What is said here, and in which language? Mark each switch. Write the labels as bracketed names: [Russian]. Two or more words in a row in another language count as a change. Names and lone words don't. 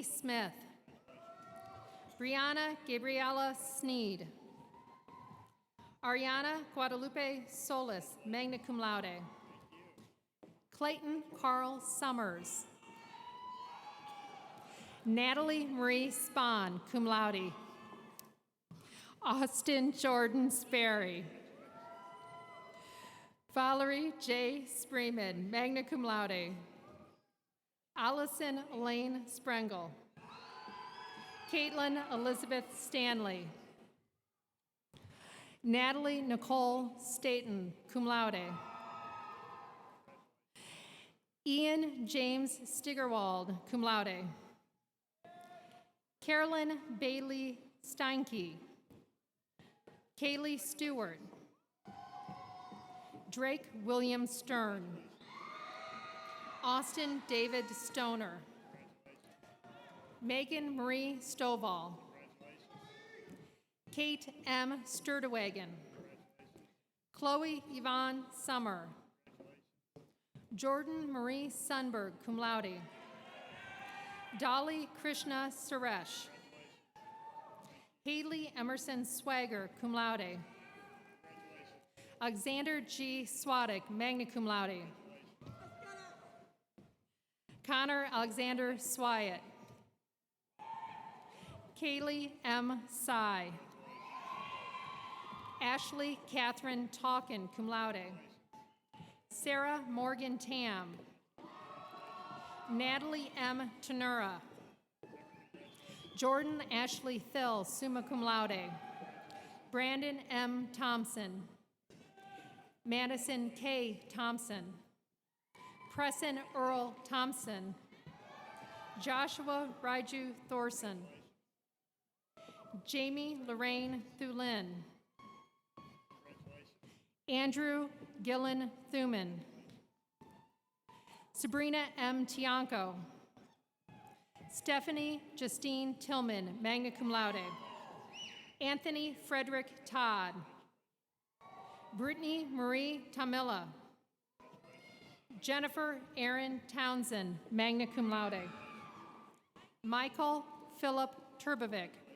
[English] Smith, Brianna Gabriela Sneed, Ariana Guadalupe Solis, [Latin] magna cum laude, [English] Clayton Carl Summers, Natalie Marie Spahn, [Latin] cum laude, [English] Austin Jordan Sperry, Valerie J. [Latin] Spreeman, magna cum laude, [English] Allison Elaine Sprengel, Caitlin Elizabeth Stanley, Natalie Nicole Staten, [Latin] cum laude, Ian James Stigerwald, cum laude, [English] Carolyn Bailey Steinke, Kaylee Stewart, Drake William Stern, Austin David Stoner, Megan Marie Stovall, Kate M. Sturdewagen, Chloe Yvonne Summer, Jordan Marie Sunberg, [Latin] cum laude, [English] Dolly Krishna Suresh, Haley Emerson Swagger, [Latin] cum laude, [English] Alexander G. Swadek, [Latin] magna cum laude, [English] Connor Alexander Swyatt, Kaylee M. Sy, Ashley Catherine Talkin, [Latin] cum laude, [English] Sarah Morgan Tam, Natalie M. Tenura, Jordan Ashley Thill, [Latin] summa cum laude, [English] Brandon M. Thompson, Madison K. Thompson, Preston Earl Thompson, Joshua Raiju Thorson, Jamie Lorraine Thulin, Andrew Gillen Thuman, Sabrina M. Tianco, Stephanie Justine Tillman, [Latin] magna cum laude, [English] Anthony Frederick Todd. Brittany Marie Tamila. Jennifer Aaron Townsend, [Latin] magna cum laude. [English] Michael Philip Turbovic.